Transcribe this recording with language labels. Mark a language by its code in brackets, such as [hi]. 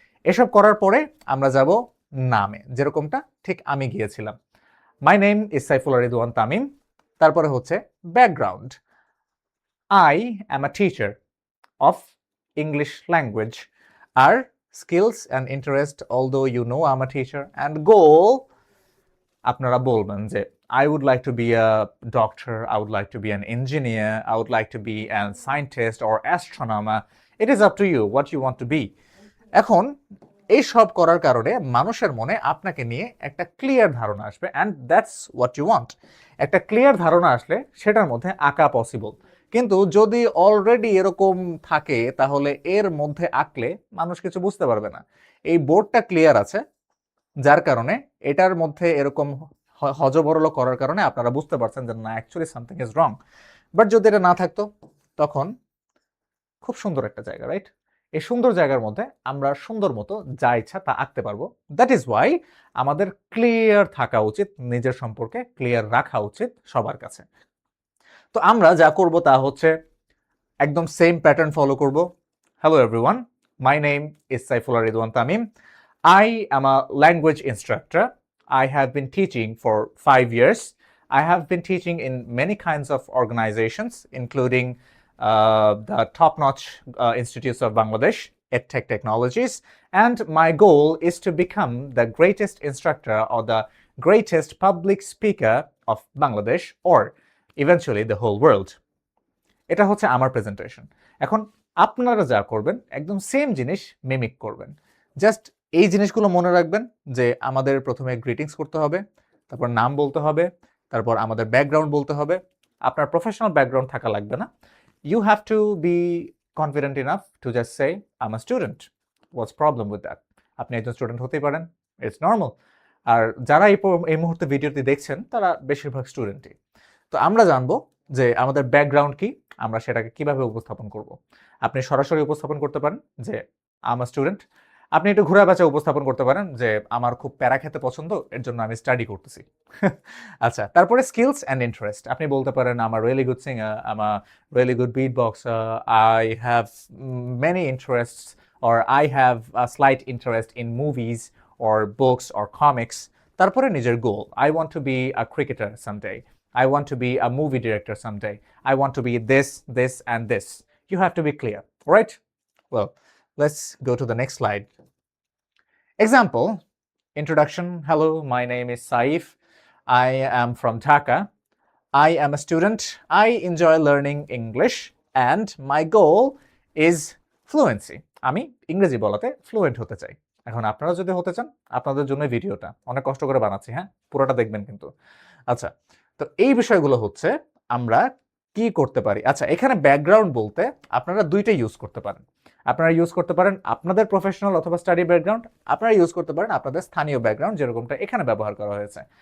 [bn] এসব করার পরে আমরা যাব নামে, যেরকমটা ঠিক আমি গিয়েছিলাম। [en] My name is Saifullah Ridwan Tamim. তারপরে হচ্ছে background, I am a teacher of English language. আর skills and interest, although you know I am a teacher. And goal, আপনারা বলবেন যে I would like to be a doctor, I would like to be an engineer, I would like to be a scientist or astronomer. It is up to you what you want to be. [bn] এখন এই সব করার কারণে মানুষের মনে আপনাকে নিয়ে একটা ক্লিয়ার ধারণা আসবে, and that's what you want. একটা ক্লিয়ার ধারণা আসলে সেটার মধ্যে আঁকা পসিবল। কিন্তু যদি অলরেডি এরকম থাকে, তাহলে এর মধ্যে আঁকলে মানুষ কিছু বুঝতে পারবে না। এই বোর্ডটা ক্লিয়ার আছে, যার কারণে এটার মধ্যে এরকম হজবরল করার কারণে আপনারা বুঝতে পারছেন যে না, actually something is wrong. But যদি এটা না থাকতো, তখন খুব সুন্দর একটা জায়গা, রাইট? এই সুন্দর জায়গার মধ্যে আমরা সুন্দর মতো যা ইচ্ছা তা আঁকতে পারবো। দ্যাট ইজ ওয়াই আমাদের ক্লিয়ার থাকা উচিত, নিজের সম্পর্কে ক্লিয়ার রাখা উচিত সবার কাছে। তো আমরা যা করব তা হচ্ছে একদম সেম প্যাটার্ন ফলো করব। Hello everyone, my name is Saifullah Ridwan Tamim. [en] I am a language instructor. I have been teaching for 5 years. I have been teaching in many kinds of organizations, including the top-notch institutes of Bangladesh, EdTech Technologies, and my goal is to become the greatest instructor or the greatest public speaker of Bangladesh or eventually the whole world. [bn] এটা হচ্ছে আমার presentation. এখন আপনারা যা করবেন একদম same জিনিস mimic করবেন। জাস্ট এই জিনিসগুলো মনে রাখবেন যে আমাদের প্রথমে গ্রিটিংস করতে হবে, তারপর নাম বলতে হবে, তারপর আমাদের ব্যাকগ্রাউন্ড বলতে হবে। [en] আপনার professional background থাকা লাগবে না। You have to be confident enough to just say I am a student. What's problem with that? [bn] আপনি একজন স্টুডেন্ট হতেই পারেন, ইটস নর্মাল। আর যারা এই মুহূর্তে ভিডিওটি দেখছেন তারা বেশিরভাগ স্টুডেন্টই। তো আমরা জানবো যে আমাদের ব্যাকগ্রাউন্ড কি, আমরা সেটাকে কিভাবে উপস্থাপন করব। আপনি সরাসরি উপস্থাপন করতে পারেন যে আই এম আ স্টুডেন্ট। আপনি একটু ঘুরে বেঁচে উপস্থাপন করতে পারেন যে আমার খুব প্যারা খেতে পছন্দ, এর জন্য আমি স্টাডি করতেছি। [en] আচ্ছা, তারপরে skills and interest. আপনি বলতে পারেন I am a really good singer, I am a really good beat boxer, I have many interests, or I have a slight interest in movies or books or comics. তারপরে নিজের goal, I want to be a cricketer someday. I want to be a movie director someday. I want to be this, this, and this. You have to be clear, right? Well, let's go to the next slide. Example, introduction. Hello, my name is Saif. I am from Dhaka. I am a student. I enjoy learning English and my goal is fluency. [bn] আমি ইংরেজি বলাতে fluent হতে চাই। এখন আপনারা যদি হতে চান, আপনাদের জন্য ভিডিওটা অনেক কষ্ট করে বানাচ্ছি, হ্যাঁ, পুরোটা দেখবেন কিন্তু। আচ্ছা, তো এই বিষয়গুলো হচ্ছে আমরা কি করতে পারি। আচ্ছা, এখানে ব্যাকগ্রাউন্ড বলতে আপনারা দুইটাই ইউজ করতে পারেন। আপনারা ইউজ করতে পারেন আপনাদের প্রফেশনাল অথবা স্টাডি ব্যাকগ্রাউন্ড, আপনারা ইউজ করতে পারেন আপনাদের স্থানীয় ব্যাকগ্রাউন্ড, যেরকমটা এখানে ব্যবহার করা হয়েছে।